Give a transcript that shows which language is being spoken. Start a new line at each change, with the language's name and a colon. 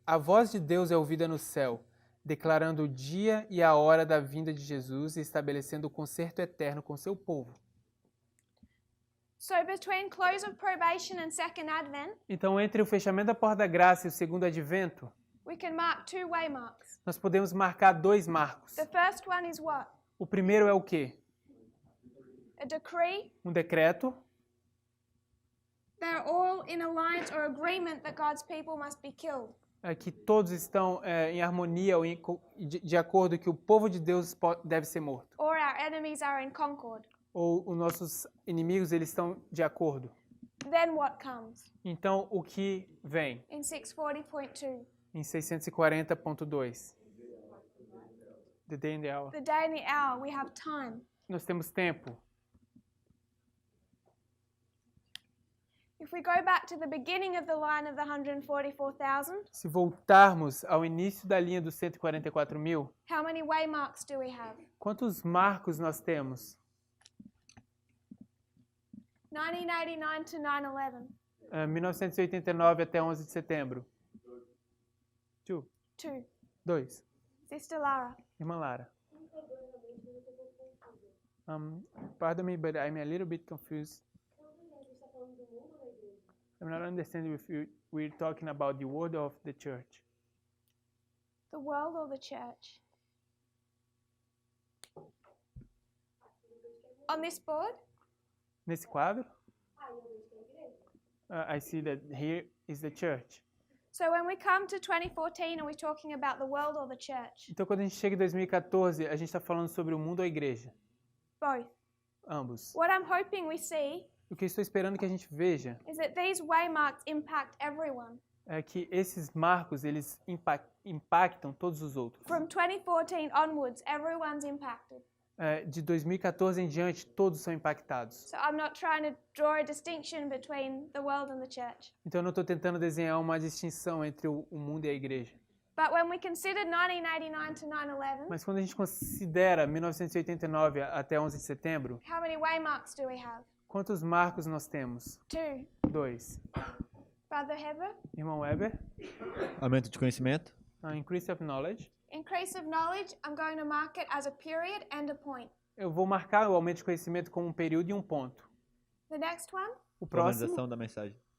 Portuguese: A voz de Deus é ouvida no céu, declarando o dia e a hora da vinda de Jesus e estabelecendo o concerto eterno com seu povo.
English: So between close of probation and second advent,
Portuguese: Então, entre o fechamento da porta da graça e o segundo advento,
English: we can mark two waymarks.
Portuguese: nós podemos marcar dois marcos.
English: The first one is what?
Portuguese: O primeiro é o quê?
English: A decree.
Portuguese: Um decreto.
English: They're all in alliance or agreement that God's people must be killed.
Portuguese: Que todos estão em harmonia ou de acordo que o povo de Deus deve ser morto.
English: Or our enemies are in Concord.
Portuguese: Ou os nossos inimigos eles estão de acordo.
English: Then what comes?
Portuguese: Então, o que vem?
English: In 640.2.
Portuguese: Em
English: 640.2. The day and the hour. The day and the hour, we have time.
Portuguese: Nós temos tempo.
English: If we go back to the beginning of the line of the 144,000,
Portuguese: Se voltarmos ao início da linha dos 144 mil,
English: how many waymarks do we have?
Portuguese: quantos marcos nós temos?
English: 1989 to 9/11.
Portuguese: 1989 até 11 de setembro.
English: Two.
Portuguese: 2.
English: Sister Lara.
Portuguese: Irmã Lara.
English: Pardon me, but I'm a little bit confused. I'm not understanding if we're talking about the word of the church. The world or the church? On this board?
Portuguese: Nesse quadro,
English: I see that here is the church. So when we come to 2014, are we talking about the world or the church?
Portuguese: Então, quando a gente chega em 2014, a gente está falando sobre o mundo ou a igreja?
English: Both.
Portuguese: Ambos.
English: What I'm hoping we see
Portuguese: O que eu estou esperando que a gente veja
English: is that these waymarks impact everyone.
Portuguese: é que esses marcos, eles impactam todos os outros.
English: From 2014 onwards, everyone's impacted.
Portuguese: De 2014 em diante, todos são impactados.
English: So I'm not trying to draw a distinction between the world and the church.
Portuguese: Então eu não estou tentando desenhar uma distinção entre o mundo e a igreja.
English: But when we consider 1989 to 9/11,
Portuguese: Mas quando a gente considera 1989 até 11 de setembro,
English: how many waymarks do we have?
Portuguese: quantos marcos nós temos?
English: 2.
Portuguese: 2.
English: Brother Heber?
Portuguese: Irmão Weber, Aumento de conhecimento.
English: increase of knowledge. Increase of knowledge, I'm going to mark it as a period and a point.
Portuguese: Eu vou marcar o aumento de conhecimento como um período e um ponto.
English: The next one?
Portuguese: O próximo... Formalização da mensagem.